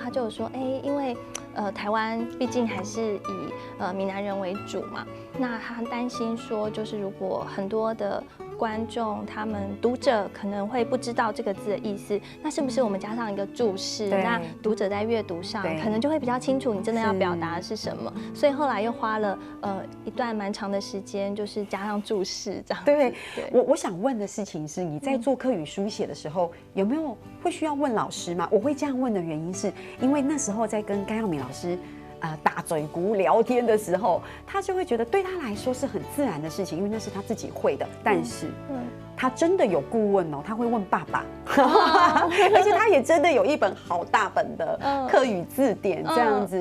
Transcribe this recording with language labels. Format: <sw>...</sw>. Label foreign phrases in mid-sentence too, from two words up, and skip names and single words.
<zh>他就有說，因為台灣畢竟還是以閩南人為主嘛，那他擔心說，就是如果很多的觀眾他們讀者可能會不知道這個字的意思，那是不是我們加上一個注釋，那讀者在閱讀上可能就會比較清楚你真的要表達的是什麼，所以後來又花了一段蠻長的時間，就是加上注釋這樣。對，我想問的事情是，你在做客語書寫的時候，有沒有會需要問老師嗎？我會這樣問的原因是因為那時候在跟甘耀明老師打嘴鼓聊天的时候，他就会觉得对他来说是很自然的事情，因为那是他自己会的。但是，他真的有顾问哦，他会问爸爸，而且他也真的有一本好大本的客语字典这样子。</zh>